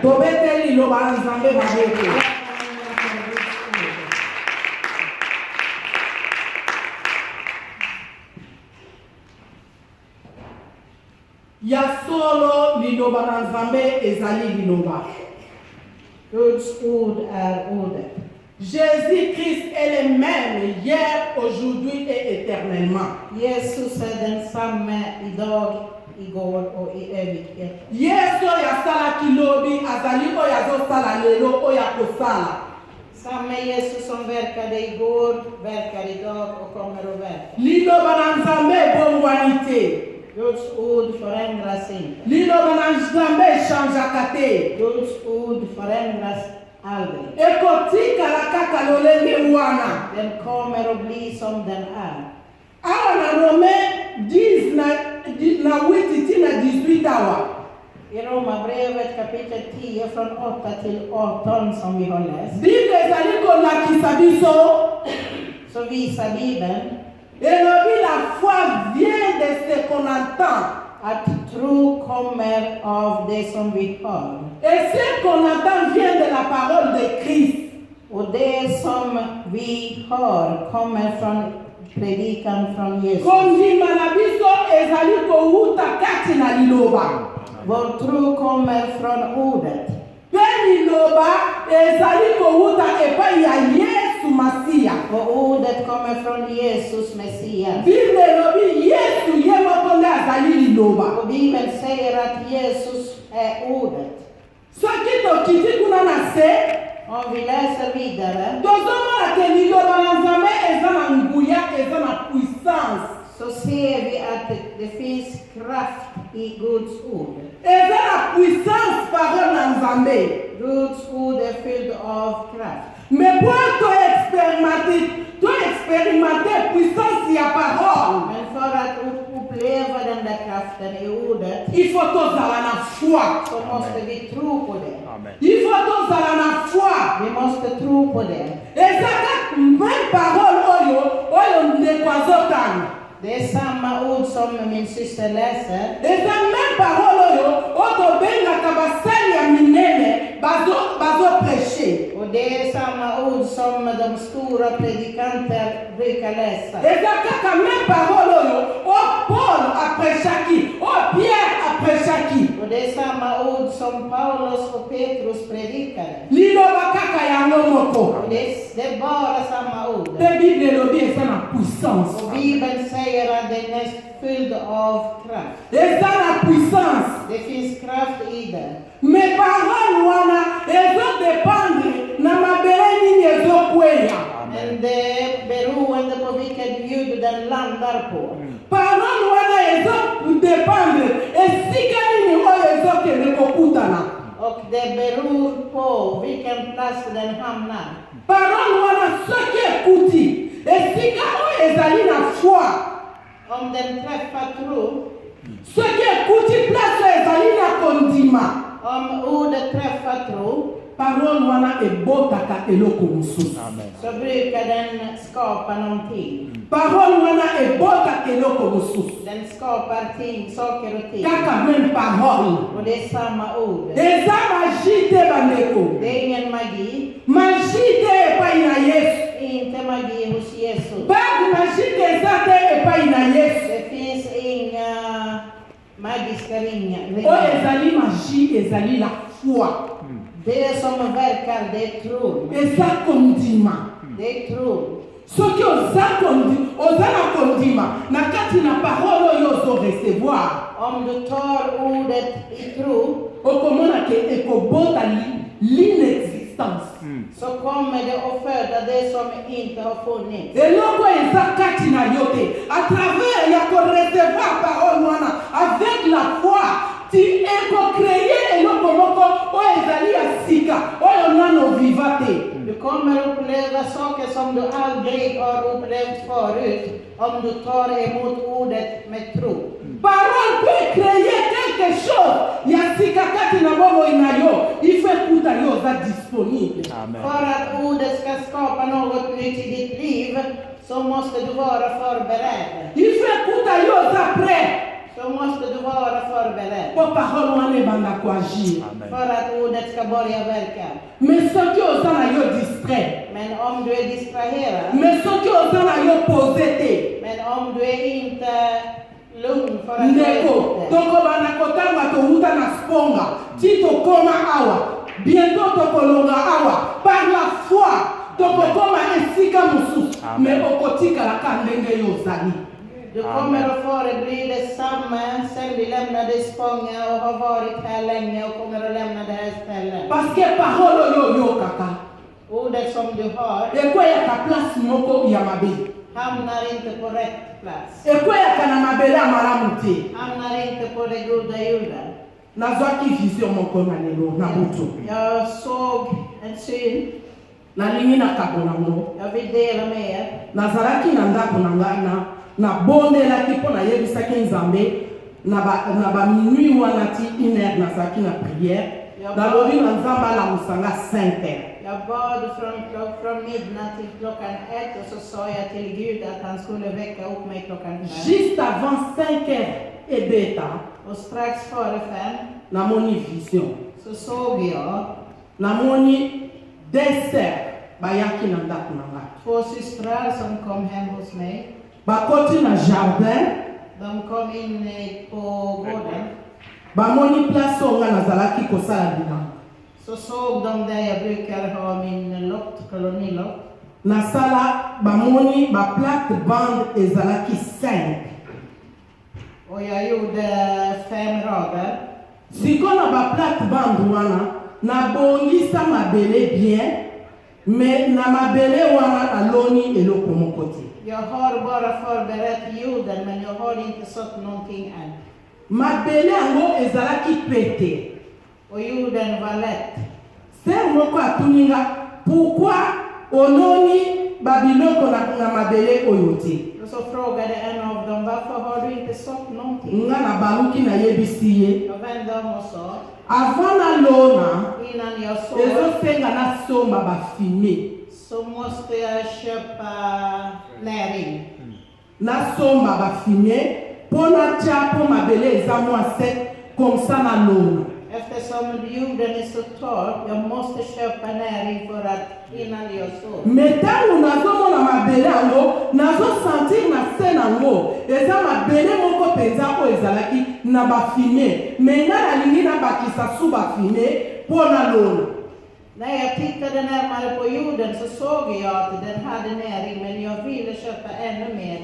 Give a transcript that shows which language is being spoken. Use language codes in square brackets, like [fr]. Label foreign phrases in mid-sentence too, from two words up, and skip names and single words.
[ln] Tobeteli loba Nzambe maboko. Ya solo liloba na Nzambe ezali liloba. [sv] Guds ord är ordet. [fr] Jésus-Christ est le même hier, aujourd'hui et éternellement. [sv] Jesus är densamme idag, igår och i evighet. [ln] Yesu ya sala kilobi azali oyo azosala lelo oyo akosala. [sv] Samme Jesus som verkade igår, verkar idag och kommer att verka. [ln] Liloba na Nzambe ebongwani te. [sv] Guds ord förändras inte. [ln] Liloba na Nzambe echangeaka te. [sv] Guds ord förändras aldrig. [ln] Ekotikala kaka lolenge wana. [sv] Den kommer att bli som den är. [ln] Awa na Rome 10 na 8 till 18 awa. [sv] I Romarbrevet kapitel 10 från 8 till 18 som vi har läst, [ln] Bible ezali kolakisa biso [sv] så visar Bibeln [fr] elobi la foi vient de ce qu'on entend. [sv] att tro kommer av det som vi hör. [fr] Et ce qu'on entend vient de la parole de Christ. [sv] Och det som vi hör kommer från predikan från Jesus. [ln] Kondima na biso ezali kowuta kati na liloba. [sv] Vår tro kommer från ordet. [ln] Pe liloba ezali kowuta epai ya Yesu Masia. [sv] Och ordet kommer från Jesus Messias. [ln] Bible elobi Yesu ye moko nde azali liloba. [sv] Och Bibeln säger att Jesus är ordet. [ln] Soki tokiti kuna na se, [sv] Om vi läser vidare [ln] tozomona ke liloba na Nzambe eza na nguya, eza na puissance. [sv] så ser vi att det finns kraft i Guds ord. [ln] Eza na puissance parole na Nzambe. [sv] Guds ord är fylld av kraft. [fr] Mais pour expérimenter puissance ya parole, [sv] Men för att uppleva den där kraften i ordet [fr] il faut [ln] tozala na foi. [sv] så måste vi tro på det. [ln] Amen. [fr] Il faut [ln] tozala na foi. [sv] Vi måste tro på det. [ln] Eza kaka même parole oyo ndeko azotanga. [sv] Det är samma ord som min syster läser. [ln] eza même parole oyo oyo tobengaka basali ya minene bazoprêche. [sv] Och det är samma ord som de stora predikanter brukar läsa. [ln] eza kaka même parole oyo Paul aprêchaki oyo Pierre aprêchaki. [sv] Och det är samma ord som Paulus och Petrus predikade. [ln] liloba kaka yango moko. [sv] Och det är bara samma ord. [ln] mpe bible elobi eza na puissance. [sv] Och Bibeln säger att den är fylld av kraft. [ln] eza na puissance. [sv] Det finns kraft i den. [ln] me parole wana ezodependre na mabele nini ezokweya. [sv] Men det är beroende på vilket ljud den landar på. [ln] parole wana ezodependre esika nini oyo ezokende kokutana. [sv] Och det beror på vilken plats den hamnar. [ln] parole wana soki ekuti esika oyo ezali na foi. [sv] Om den träffar tro, [ln] soki ekuti place oyo ezali na kondima. [sv] om ordet träffar tro, [ln] parole wana ebotaka eloko mosusu. [sv] så brukar den skapa någonting. [ln] parole wana ebotaka eloko mosusu. [sv] Den skapar ting, saker och ting. [ln] kaka même parole. [sv] Och det är samma ord. [ln] eza magie te bandeko. [sv] Det är ingen magi. [ln] magie te epai na yesu. [sv] Inte magi hos Jesus. [ln] bagi magie te eza te epai na yesu. [sv] Det finns inga magiska ringar. [ln] oyo ezali magie ezali [fr] la foi. [sv] Det som verkar, det är tro. [ln] eza kondima. [sv] Det är tro. [ln] soki oza na kondima na kati na parole oyo ozorecevoir. [sv] Om du tar ordet i tro, [ln] okomona ke ekobota l'inexistence. [sv] så kommer det att föda det som inte har funnits. [ln] eloko eza kati na yo te [fr] à travers [ln] ya korecevoir parole wana [fr] avec la foi [ln] ti ekocreye eloko moko oyo ezali ya sika oyo nano viva te. [sv] Du kommer uppleva saker som du aldrig har upplevt förut om du tar emot ordet med tro. [fr] parole peut créer quelque chose [ln] ya sika kati na bomoi na yo [fr] il faut [ln] ekuta yo oza disponible. [sv] För att ordet ska skapa något nytt i ditt liv så måste du vara förberedd. [fr] il faut [ln] ekuta yo oza prêt [sv] Så måste du vara förberedd. [ln] po parole wana ebanda koagir. [sv] För att ordet ska börja verka. [ln] mais soki oza na yo distrait, [sv] Men om du är distraherad, [ln] mais soki oza na yo pose te, [sv] men om du är inte lugn för att [ln] ndeko [sv] det. [ln] tokobanda kotanga touta na sponga ti tokoma awa bientôt tokolonga awa [fr] par la foi [ln] tokokoma esika mosusu me okotikalaka ndenge yo ozali. [sv] Du kommer att förebli detsamma sen vi lämnade Spånga och har varit här länge och kommer att lämna det här stället. [fr] parce que [ln] parole oyo oyokaka [sv] Ordet som du har [ln] ekweyaka place moko ya mabe, [sv] hamnar inte på rätt plats. [ln] ekweyaka na mabele ya malamu te. [sv] Hamnar inte på det goda jorden. [ln] nazwaki vision moko na lelo na butu [sv] Jag såg en syn. [ln] nalingi nakabona ngo. [sv] Jag vill dela med er. [ln] nazalaki na ndako na ngai nabondelaki mpo nayebisaki nzambe na baminui wana ti 1h nazalaki na priere nalobi na nzambe alamusanga 5h. [sv] Jag bad från midnatt till klockan 1 och så sa jag till Gud att han skulle väcka upp mig klockan 5. [fr] juste avant 5h [ln] ebeta [sv] Och strax före 5 [ln] namoni vision, [sv] så såg jag [ln] namoni deser bayaki na ndako na ngai [sv] 2 systrar som kom hem hos mig. [ln] bakoti na jardin [sv] De kom in på gården. [ln] bamoni place oyo ngai nazalaki kosala bilanga. [sv] Så såg de där jag brukar ha min lott, kolonilott. [ln] nasala bamoni baplate bande ezalaki 5. [sv] Och jag gjorde 5 rader. [ln] sikoyo na baplate bande wana nabongisa mabele bien me na mabele wana naloni eloko moko te. [sv] Jag har bara förberett jorden men jag har inte sått någonting än. [ln] mabele yango ezalaki pete. [sv] Och jorden var lätt. [ln] ser moko atuninga pourquoi ononi babiloko na mabele oyo te. [sv] Och så frågade en av dem, varför har du inte sått någonting? [ln] nga na baluki nayebisi ye [sv] Jag vände om och sa, [ln] avant nalona [sv] innan jag sår [ln] ezosenga nasomba bafime. [sv] så måste jag köpa näring. [ln] na somba bafine pona tia po mabele eza sec [fr] comme ça [ln] na lona. [sv] Eftersom jorden är så torr, jag måste köpa näring för att innan jag sår. [ln] Mais tango nazomona mabele yango nazosentir na se nango eza mabele moko mpenza oyo ezalaki na bafine mais nga nalingi nabakisa su bafine mpo na lona. [sv] När jag tittade närmare på jorden så såg jag att den hade näring, men jag ville köpa ännu mer.